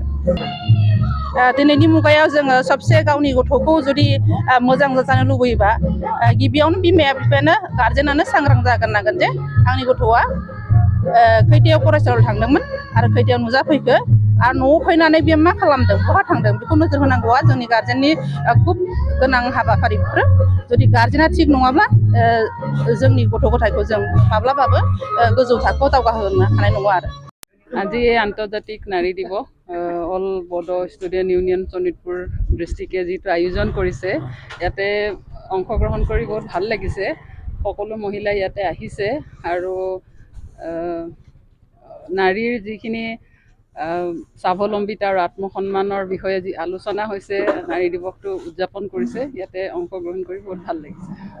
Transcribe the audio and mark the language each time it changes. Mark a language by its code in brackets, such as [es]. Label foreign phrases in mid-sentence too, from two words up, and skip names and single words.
[brx] दिनैनि मुगायाव जोङो सबसे गावनि गथ'खौ जुदि मोजां जाजानो लुबैयोबा गिबियावनो बिमाया बिफायानो गारजेनानो सांग्रां जाग्रोनांगोन जे आंनि गथ'आ खैथायाव फरायसालियाव थांदोंमोन आरो खैथायाव नुजाफैखो आरो न'आव फैनानै बे मा खालामदों बहा थांदों बेखौ नोजोर होनांगौआ जोंनि गारजेननि खुब गोनां हाबाफारिफोर। जुदि गारजेना थिग नङाब्ला जोंनि गथ' गथायखौ जों माब्लाबाबो गोजौ थाखोआव दावगाहोनो हानाय नङा आरो। [as] আজি আন্তৰ্জাতিক নাৰী দিৱস অল বড়ো ষ্টুডেণ্ট ইউনিয়ন শোণিতপুৰ ডিষ্ট্ৰিক্টে যিটো আয়োজন কৰিছে ইয়াতে অংশগ্ৰহণ কৰি বহুত ভাল লাগিছে। সকলো মহিলা ইয়াতে আহিছে আৰু নাৰীৰ যিখিনি স্বাৱলম্বিতা আৰু আত্মসন্মানৰ বিষয়ে যি আলোচনা হৈছে নাৰী দিৱসটো উদযাপন কৰিছে ইয়াতে অংশগ্ৰহণ কৰি বহুত ভাল লাগিছে।